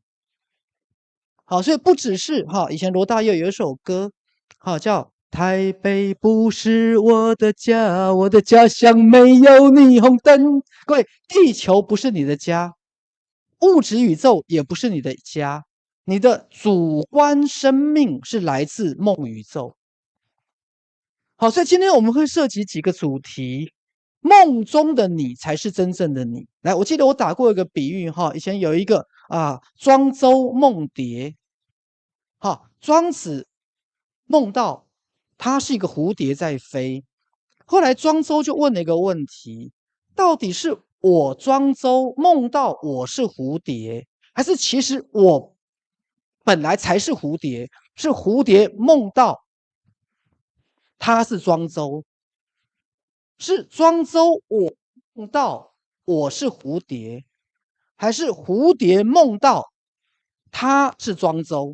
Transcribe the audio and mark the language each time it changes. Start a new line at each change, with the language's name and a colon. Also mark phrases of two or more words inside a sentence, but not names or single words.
Chinese: 好，所以不只是以前羅大佑有一首歌叫台北不是我的家，我的家鄉沒有霓虹燈。各位，地球不是你的家，物質宇宙也不是你的家，你的主觀生命是來自夢宇宙。好，所以今天我們會涉及幾個主題，夢中的你才是真正的你。來，我記得我打過一個比喻以前有一個莊周夢蝶， 好，莊子夢到他是一個蝴蝶在飛，後來莊周就問了一個問題：到底是我莊周夢到我是蝴蝶，還是其實我本來才是蝴蝶，是蝴蝶夢到他是莊周？是莊周我夢到我是蝴蝶，還是蝴蝶夢到他是莊周？